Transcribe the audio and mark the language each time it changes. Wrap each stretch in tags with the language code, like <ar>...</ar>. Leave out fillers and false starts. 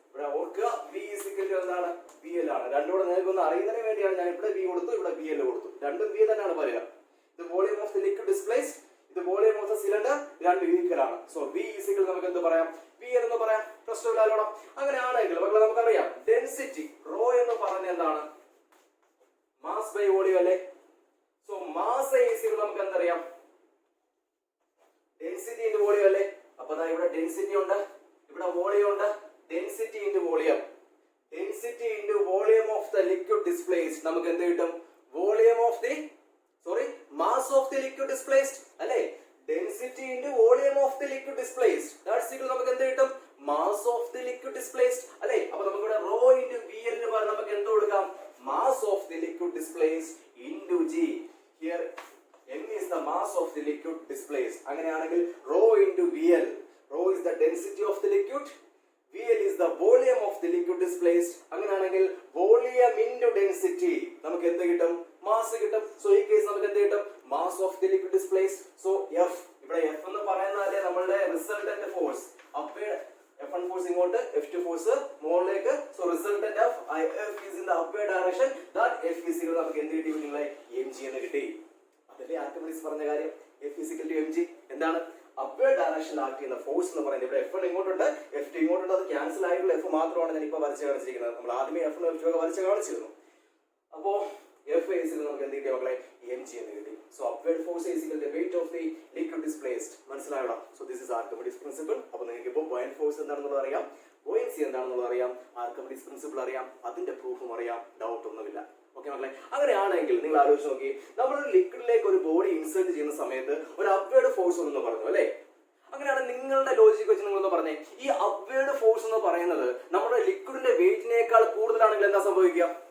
<ml>ഇവിടെ ഓർക്കുക V is equal to എന്താണ്, VL ആണ്. രണ്ടുകൂടെ നിങ്ങൾക്ക് ഒന്ന് അറിയുന്നതിന് വേണ്ടിയാണ് ഞാൻ ഇവിടെ V കൊടുത്തു, ഇവിടെ VL കൊടുത്തു. രണ്ടും V തന്നെയാണ് പറയുക. ഇത് volume of the liquid displaced, ഇത് വോളിയം ഓഫ് ദി സിലിണ്ടർ, രണ്ടും ഈക്വൽ ആണ്. സോ V is equal നമുക്ക് എന്ത് പറയാം, PL എന്ന് പറയാം. പ്രശ്നമില്ലല്ലോ. അങ്ങനെയാണെങ്കിൽ മക്കളെ നമുക്കറിയാം ഡെൻസിറ്റി റോ എന്ന് പറഞ്ഞ എന്താണ്, മാസ് ബൈ വോളിയം അല്ലേ. സോ മാസ് ഈക്വൽ നമുക്ക് എന്തറിയാം, ഡെൻസിറ്റി ഇൻറ്റു വോളിയം അല്ലേ. അപ്പൊ ഇവിടെ ഡെൻസിറ്റി ഉണ്ട്, ഇവിടെ വോളിയം ഉണ്ട്. Density into volume, density into volume of the liquid displaced നമുക്ക് എന്ത് കിട്ടും, volume of the mass of the liquid displaced അല്ലേ. Density into volume of the liquid displaced that's equal നമുക്ക് എന്ത് കിട്ടും, mass of the liquid displaced അല്ലേ. അപ്പൊ നമുക്ക് ഇവിടെ റോ ഇൻറ്റു VL ന് പകരം നമുക്ക് എന്ത് കൊടുക്കാം, mass of the liquid displaced</ml> <en>into g. Here m is the mass of the liquid displaced.</en> <ml>അങ്ങനെയാണെങ്കിൽ</ml> <en>rho into vl. Rho is the density of the liquid. VL is the volume of the liquid displaced.</en> <ml>അങ്ങനെയാണെങ്കിൽ volume into density നമുക്ക് എന്ത് കിട്ടും? Mass കിട്ടും. So ഈ case നമുക്ക് എന്ത് കിട്ടും? Mass of the liquid displaced. So F ഇവിടെ F എന്ന് പറയുന്നതല്ലേ നമ്മുടെ resultant force. Upward F1 force ഇങ്ങോട്ട്, F2 ഫോഴ്സ് മുകളിലേക്ക്.</ml> <en>So resultant of F is in the upward direction. That F is equal</en> <ml>നമുക്ക് എന്ത് കിട്ടി? നിങ്ങളെ mg എന്ന് കിട്ടി. അതല്ലേ ആർക്കിമിഡീസ് പറഞ്ഞ കാര്യം.</ml> <en>F is equal to mg.</en> <ml>എന്താണ്? അപ്വേർഡ് ഡയറക്ഷനിൽ ആക്ട് ചെയ്യുന്ന ഫോഴ്സ് എന്ന് പറയുന്നത്. ഇവിടെ F1 ഇങ്ങോട്ടുണ്ട്, F2 ഇങ്ങോട്ടുണ്ട്. അത് ക്യാൻസൽ ആയിട്ടുള്ള F മാത്രമാണ് ഞാൻ ഇപ്പോൾ വരച്ച് കാണിച്ചിരിക്കുന്നത്. നമ്മൾ ആദ്യമേ F1 F2 ഒക്കെ വരച്ച് കാണിച്ചിരുന്നു. അപ്പോ F is നമുക്ക് എന്ത് കിട്ടിയ മക്കളെ? mg എന്ന് കിട്ടി.</ml> <en>So upward force is equal to the weight of the liquid displaced.</en> <ml>മനസ്സിലായോ? So this is Archimedes principle. അപ്പോൾ നിങ്ങൾക്ക് ഇപ്പോൾ ബോയന്റ് ഫോഴ്സ് എന്താണെന്നുള്ളത് അറിയാം, ബോയൻസി എന്താണെന്നുള്ളത് അറിയാം, ആർക്കിമിഡീസ് പ്രിൻസിപ്പിൾ അറിയാം, അതിന്റെ പ്രൂഫും അറിയാം. ഡൗട്ട് ഒന്നുമില്ല. ഓക്കെ മക്കളെ, അങ്ങനെയാണെങ്കിൽ നിങ്ങൾ ആലോചിച്ച് നോക്കി, നമ്മൾ ലിക്വിഡിലേക്ക് ഒരു ബോഡി ഇൻസേർട്ട് ചെയ്യുന്ന സമയത്ത് ഒരു അപ്വേർഡ് ഫോഴ്സ് ഉണ്ടെന്ന് പറഞ്ഞു അല്ലേ? അങ്ങനെയാണ് നിങ്ങളുടെ ലോജിക്ക് വെച്ച് നിങ്ങളൊന്ന് പറഞ്ഞേ, ഈ അപ്വേർഡ് ഫോഴ്സ് എന്ന് പറയുന്നത് നമ്മുടെ ലിക്വിഡിന്റെ വെയിറ്റിനേക്കാൾ കൂടുതലാണെങ്കിൽ എന്താ സംഭവിക്കുക?</ml>